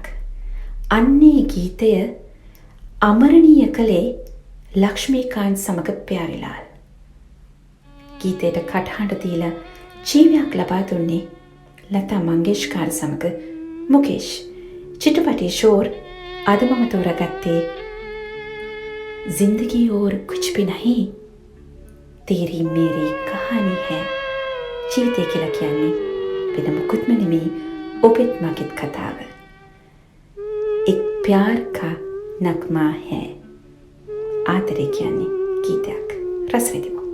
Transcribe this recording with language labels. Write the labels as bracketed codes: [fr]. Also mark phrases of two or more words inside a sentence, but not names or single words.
[si] අන්නේ ගීතය අමරණීය කළේ ලක්ෂ්මීකාන්ත් සමග ප්‍යාරිලාල්. ගීතයට කටහඬ දීලා ජීවයක් ලබා දුන්නේ ලතා මංගেশකර් සමග මුකේෂ්. චිත්‍රපටයේ ෂෝර් අද මම තෝරාගත්තේ [hi] जिंदगी और कुछ भी नहीं तेरी मेरी कहानी है. [si] ජීවිතය කියලා කියන්නේ වෙන මුකුත්ම නෙමෙයි ඔබෙත් මගෙත් කතාව. [hi] एक प्यार का नगमा है. [si] ආදරය කියන්නේ ගීතයක්. රස විඳිමු.